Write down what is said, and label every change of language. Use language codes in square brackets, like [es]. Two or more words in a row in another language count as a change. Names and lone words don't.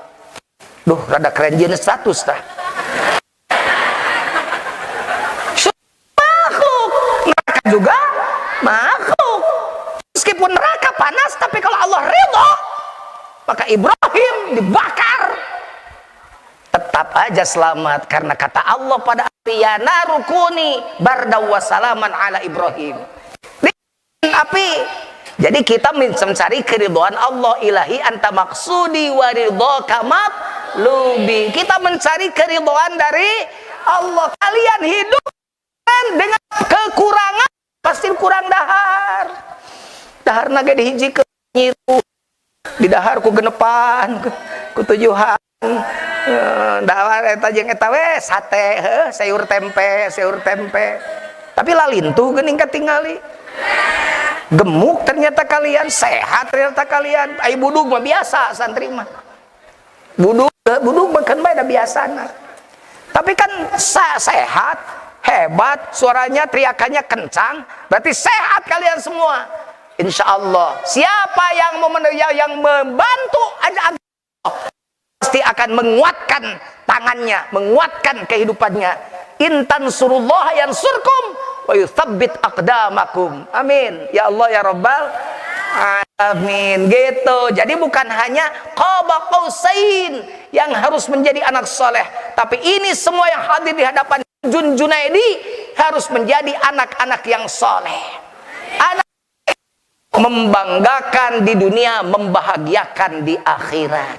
[id] Duh, rada keren jenis status dah. Makhluk, neraka juga makhluk. Meskipun neraka panas, tapi kalau Allah ridho, maka Ibrahim dibakar, tetap aja selamat. Karena kata Allah pada [ar] يا نار كوني بردا وسلاما على إبراهيم. [id] Api. Jadi kita mencari keridhaan Allah. [ar] إلهي أنت مقصودي ورضاك مطلوبي. [id] Kita mencari keridhaan dari Allah. Kalian hidup dengan kekurangan, pasti kurang dahar. [su] Dahar naga dihiji ke nyiru. Di dahar ku genepan, ku tujuhan. Dahar eta jeung eta we sate, sayur tempe. Tapi lalintu geuning katingali. [id] Gemuk ternyata kalian, sehat ternyata kalian. [su] Ai budug mah biasa santri mah. Budug makan bae da biasana. [id] Tapi kan sehat, hebat, suaranya teriakannya kencang, berarti sehat kalian semua. [ar] إن شاء الله. [id] Siapa yang membantu Allah pasti akan menguatkan tangannya, menguatkan kehidupannya. [ar] إن تنصروا الله ينصركم ويثبت أقدامكم. [id] Amin. [ar] يا الله يا رب العالمين. [id] Gitu. Jadi bukan hanya [ar] قاب قوسين [id] yang harus menjadi anak soleh, tapi ini semua yang hadir di hadapan Junaidi harus menjadi anak-anak yang soleh. Anak membanggakan di dunia, membahagiakan di akhirat.